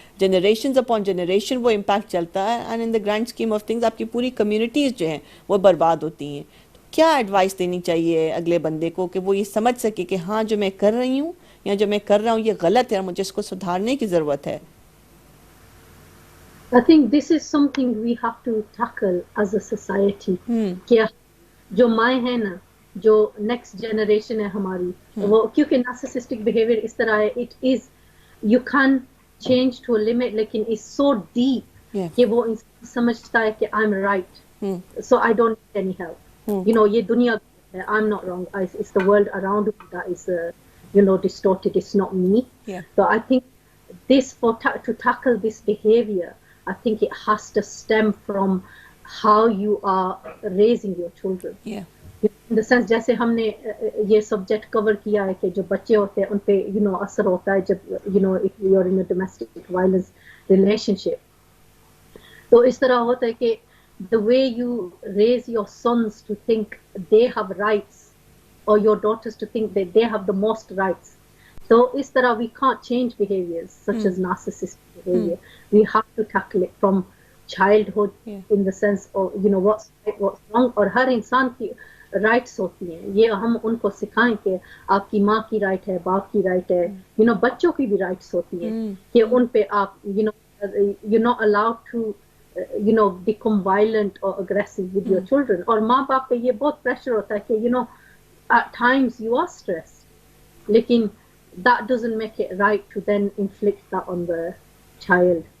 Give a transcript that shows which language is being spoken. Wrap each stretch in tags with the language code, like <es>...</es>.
<en>generations upon generation</en> <hi>वो impact चलता है</hi> <en>and in the grand scheme of things</en> <hi>आपकी पूरी कम्युनिटीज़ जो हैं वो बर्बाद होती हैं. तो क्या एडवाइस देनी चाहिए अगले बंदे को कि वो ये समझ सके कि हाँ जो मैं कर रही हूँ या जो मैं कर रहा हूँ ये गलत है और मुझे इसको सुधारने की ज़रूरत है.</hi> <en>I think this is something we have to tackle as a society.</en> <hi>क्या जो माएँ हैं ना, जो नेक्स्ट जनरेशन है हमारी, वो क्योंकि नार्सिसिस्टिक बिहेवियर इस तरह है,</hi> <en>it is you can change to a limit,</en> <hi>लेकिन इज सो डीप कि वो समझता है कि</hi> <en>I am right, so I don't need any help.</en> <hi>ये दुनिया है,</hi> <en>I am not wrong, it's the world around me that is distorted, it's not me. So I think this to tackle this behavior, I think it has to stem from how you are raising your children. In the sense</en> <hi>जैसे हमने ये subject cover किया है कि जो बच्चे होते हैं उन पे असर होता है जब</hi> <en>if you are in a domestic violence relationship.</en> <hi>तो इस तरह होता है कि</hi> <en>the way you raise your sons to think they have rights or your daughters to think that they have the most rights. So is तरह we can't change behaviors such as narcissistic behavior. We have to tackle it from childhood in the sense of what's right, what's wrong.</en> <hi>और हर इंसान की rights होती हैं, ये हम उनको सिखाएं कि आपकी माँ की राइट है, बाप की राइट है, बच्चों की भी राइट्स होती हैं कि उन पे आप</hi> <en>you're not allowed to become violent or aggressive with your children.</en> <hi>और माँ बाप पे ये बहुत प्रेशर होता है कि</hi> <en>at times you are stressed, लेकिन that doesn't make it right to then inflict that on the child.</en>